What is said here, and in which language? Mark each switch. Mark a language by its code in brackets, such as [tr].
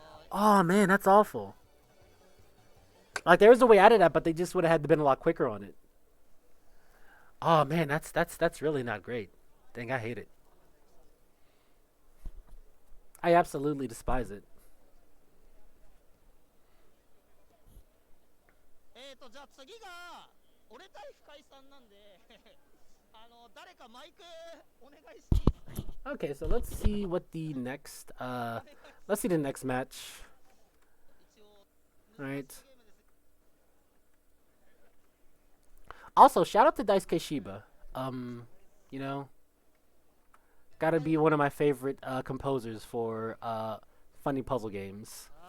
[en] Oh man, that's awful. Like there was a way out of that, but they just would have had to been a lot quicker on it. Oh man, that's really not great. Dang, I hate it. I absolutely despise it. [ja] じゃあ次が俺対深井さんなんで誰かマイクお願いしていいですか [en] Okay, so let's see what the next let's see the next match. All right. Also, shout out to Daisuke Shiba. You know, gotta be one of my favorite composers for funny puzzle games.